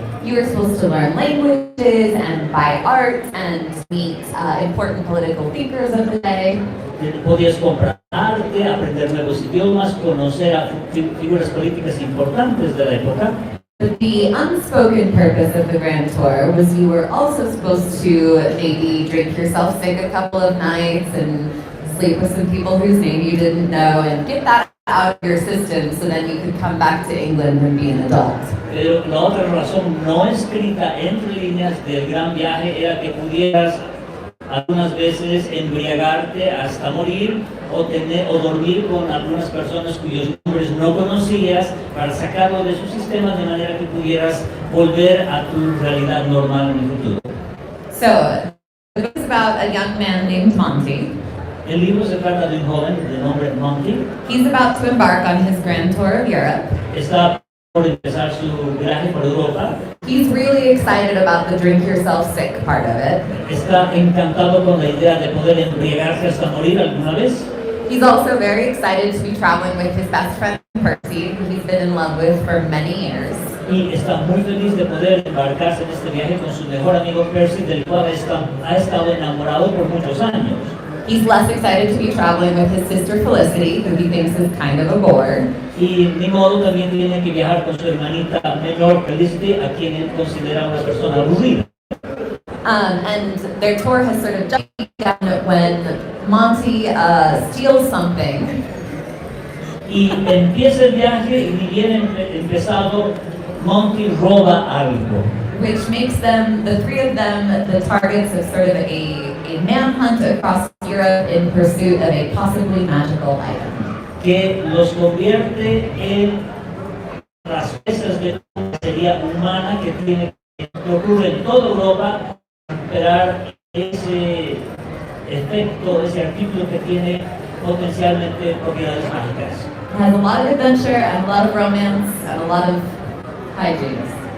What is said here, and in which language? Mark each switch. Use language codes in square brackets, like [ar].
[en] You were supposed to learn languages and buy art and meet important political thinkers of the day. [es] Podías comprar arte, aprender nuevos idiomas, conocer a figuras políticas importantes de la época. [en] But the unspoken purpose of the Grand Tour was you were also supposed to maybe drink yourself sick a couple of nights and sleep with some people whose name you didn't know and get that out of your system so then you could come back to England and be an adult. [es] Pero la otra razón no escrita entre líneas del gran viaje era que pudieras algunas veces embriagarte hasta morir o dormir con algunas personas cuyos nombres no conocías para sacarlo de su sistema de manera que pudieras volver a tu realidad normal en el futuro. [en] So, the book is about a young man named Monty. [es] El libro se trata de un joven de nombre Monty. [en] He's about to embark on his grand tour of Europe. [es] Está por empezar su viaje por Europa. [en] He's really excited about the drink yourself sick part of it. [es] Está encantado con la idea de poder embriagarse hasta morir alguna vez. [en] He's also very excited to be traveling with his best friend Percy, who he's been in love with for many years. [es] Y está muy feliz de poder embarcarse en este viaje con su mejor amigo Percy, del cual ha estado enamorado por muchos años. [en] He's less excited to be traveling with his sister Felicity, who he thinks is kind of a bore. [es] Y ni modo también tiene que viajar con su hermanita menor Felicity, a quien él considera una persona aburrida. [en] And their tour has sort of just begun when Monty steals something. [es] Y empieza el viaje y ni bien empezado, Monty roba algo. [en] Which makes them, the three of them, the targets of sort of a manhunt across Europe in pursuit of a possibly magical item. [es] Que los convierte en las piezas de una serie humana que ocurre en toda Europa para recuperar ese efecto, ese artículo que tiene potencialmente propiedades mágicas. [en] It has a lot of adventure and a lot of romance and a lot of hijinks.